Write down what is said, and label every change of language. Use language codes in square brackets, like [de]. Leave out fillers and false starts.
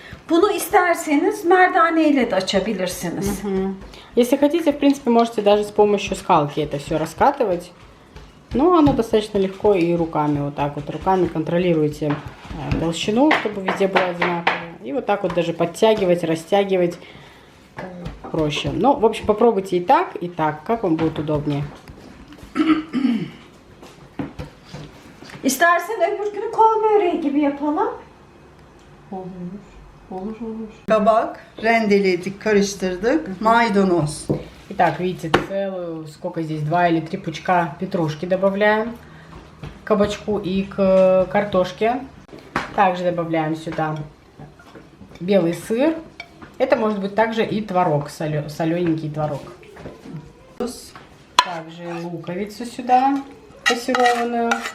[tr] Bunu isterseniz merdaneyle de açabilirsiniz. [ru] Если хотите, в принципе, можете даже с помощью скалки это все раскатывать. Но оно достаточно легко и руками, вот так вот, руками контролируйте толщину, чтобы везде было одинаково. И вот так вот даже подтягивать, растягивать проще. Ну, в общем, попробуйте и так, как вам будет удобнее. [tr] İstersen öbür günü kol böreği gibi yapalım. Olur. Kabak rendeledik, karıştırdık. Maydanoz. [ru] Итак, видите, целую, сколько здесь, 2 или 3 пучка петрушки добавляем к кабачку и к картошке. Также добавляем сюда белый сыр. Это может быть также и творог, солененький творог. Также луковицу сюда пассерованную.